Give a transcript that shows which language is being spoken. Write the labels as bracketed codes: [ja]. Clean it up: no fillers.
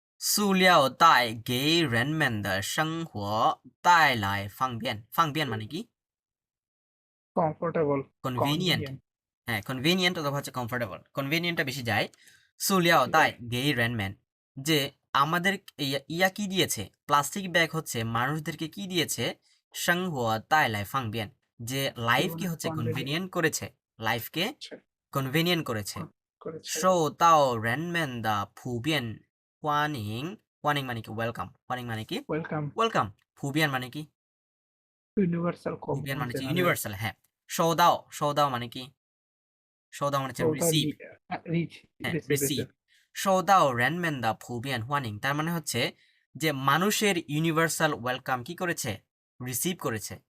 [zh] 塑料袋给人们的生活带来方便，方便 [bn] মানে কি? [en] Comfortable convenient. [bn] হ্যাঁ, কনভিনিয়েন্ট অথবা হচ্ছে কমফোর্টেবল, কনভিনিয়েন্টটা বেশি যায়। [zh] 塑料袋给人们, [bn] যে আমাদের ইয়া কি দিয়েছে, প্লাস্টিক ব্যাগ হচ্ছে মানুষদেরকে কি দিয়েছে, [zh] 生活带来方便, [bn] যে লাইফকে হচ্ছে কনভিনিয়েন্ট করেছে, লাইফকে কনভিনিয়েন্ট করেছে। [zh] 受到人们的普遍欢迎，欢迎 [bn] মানে কি ওয়েলকাম, [zh] 欢迎মানে কি [en] welcome welcome, 普遍মানে কি, universal [bn] 普遍মানে হচ্ছে [en] Component universal. [bn] হ্যাঁ, 受到，受到মানে কি,受到মানে হচ্ছে রিসিভ, [en] Reach হ্যাঁ receive. [zh] 受到人们的普遍欢迎, [bn] তার মানে হচ্ছে যে মানুষের ইউনিভার্সাল ওয়েলকাম কি করেছে, রিসিভ করেছে।